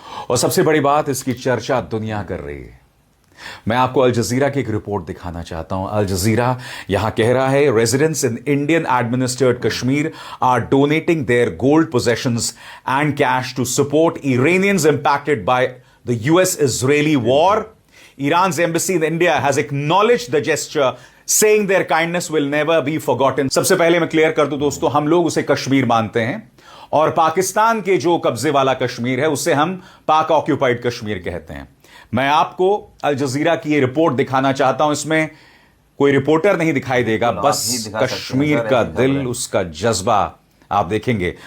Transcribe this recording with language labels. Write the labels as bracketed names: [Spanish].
[Hindi] और सबसे बड़ी बात, इसकी चर्चा दुनिया कर रही है। मैं आपको अल जजीरा की एक रिपोर्ट दिखाना चाहता हूं। अल जजीरा यहां कह रहा है, [English] Residents in Indian administered Kashmir are donating their gold possessions and cash to support Iranians impacted by the US Israeli war. Iran's embassy in India has acknowledged the gesture, saying their kindness will never be forgotten. [Hindi] सबसे पहले मैं clear कर दूं दोस्तों, हम लोग उसे कश्मीर मानते हैं, और पाकिस्तान के जो कब्जे वाला कश्मीर है उसे हम पाक ऑक्यूपाइड कश्मीर कहते हैं। मैं आपको अल जजीरा की ये रिपोर्ट दिखाना चाहता हूं। इसमें कोई रिपोर्टर नहीं दिखाई देगा, बस कश्मीर का दिल, उसका जज्बा आप देखेंगे।